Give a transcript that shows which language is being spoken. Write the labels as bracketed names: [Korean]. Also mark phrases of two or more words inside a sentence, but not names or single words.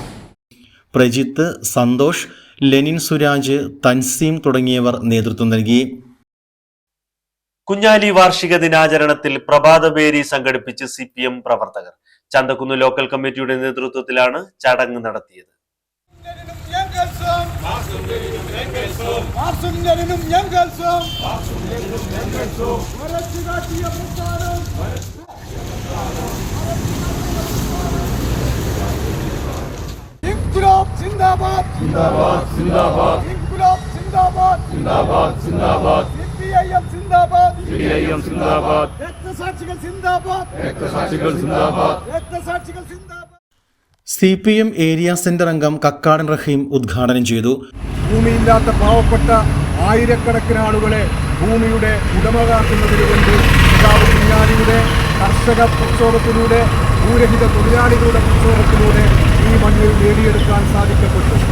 [Malayalam] പ്രജിത്ത്, സന്തോഷ്, ലെനിൻ സുരാജ്, തൻസീം തുടങ്ങിയവർ നേതൃത്വം നൽകി. കുഞ്ഞാലി വാർഷിക ദിനാചരണത്തിൽ പ്രഭാതപേരി സംഘടിപ്പിച്ച് CPM പ്രവർത്തകർ. ചന്തക്കുന്ന് ലോക്കൽ കമ്മിറ്റിയുടെ നേതൃത്വത്തിലാണ് ചടങ്ങ് നടത്തിയത്. [Urdu] انقلاب زندہ باد، زندہ باد، زندہ باد. انقلاب زندہ باد، زندہ باد، زندہ باد۔ CPIM زندہ باد، CPIM زندہ باد. [Malayalam] രക്തസാക്ഷികൾ zindabad, രക്തസാക്ഷികൾ zindabad, രക്തസാക്ഷികൾ zindabad. CPM ഏരിയ സെന്റർ അംഗം കക്കാടൻ റഹീം ഉദ്ഘാടനം ചെയ്തു. ഭൂമിയില്ലാത്ത പാവപ്പെട്ട ആയിരക്കണക്കിന് ആളുകളെ ഭൂമിയുടെ ഉടമകാക്കുന്നതിന് വേണ്ടി സഖാവ് കുഞ്ഞാലിയുടെ കർഷക പ്രക്ഷോഭത്തിലൂടെ, ഭൂരഹിത തൊഴിലാളികളുടെ പ്രക്ഷോഭത്തിലൂടെ ഈ മണ്ണിൽ നേടിയെടുക്കാൻ സാധിക്കപ്പെട്ടു.